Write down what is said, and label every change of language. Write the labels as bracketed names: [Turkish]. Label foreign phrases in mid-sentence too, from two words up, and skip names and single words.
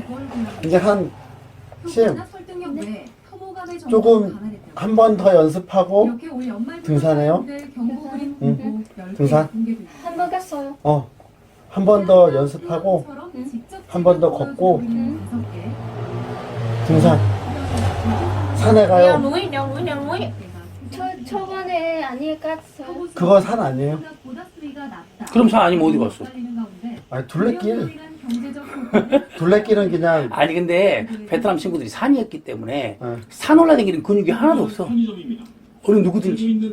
[Korean] 이제 조금 한 번 더 연습하고 등산해요. 응. 등산. 한번 갔어요. 한 번 더 연습하고 한 번 더 걷고 등산. 산에 [Vietnamese] Leo [Korean] 가요. [Vietnamese] núi, leo núi. [Korean] 초반에 아니 갔어요. 그거 산 아니에요? 그럼 산 아니면 어디 갔어? 아니 둘레길은 그냥 아니 근데 베트남 친구들이 산이었기 때문에 네. 산 올라다니는 근육이 하나도 없어. 어느 누구든지.